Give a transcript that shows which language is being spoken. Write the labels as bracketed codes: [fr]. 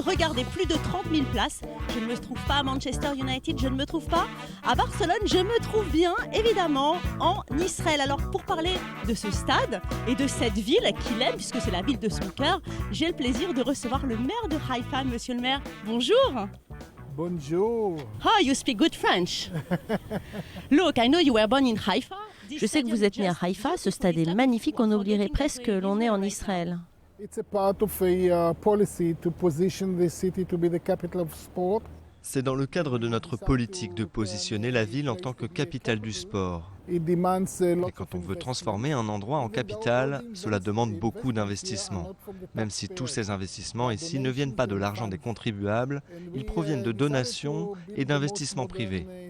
[fr] Regardez, plus de 30 000 places. Je ne me trouve pas à Manchester United, je ne me trouve pas à Barcelone, je me trouve bien évidemment en Israël. Alors pour parler de ce stade et de cette ville qu'il aime, puisque c'est la ville de son cœur, j'ai le plaisir de recevoir le maire de Haïfa. Monsieur le maire, bonjour. Bonjour. [en] Oh, you speak good French. Look, I know you were born in Haifa. [fr] Je sais que vous êtes né à Haïfa, ce stade est magnifique, on oublierait presque que l'on est en Israël. [en] It's a part of a policy to position the city to be the capital of sport. [fr] C'est dans le cadre de notre politique de positionner la ville en tant que capitale du sport. [en] It demands a lot [fr] Et quand on veut transformer un endroit en capitale, cela demande beaucoup d'investissements. Même si tous ces investissements ici ne viennent pas de l'argent des contribuables, ils proviennent de donations et d'investissements privés.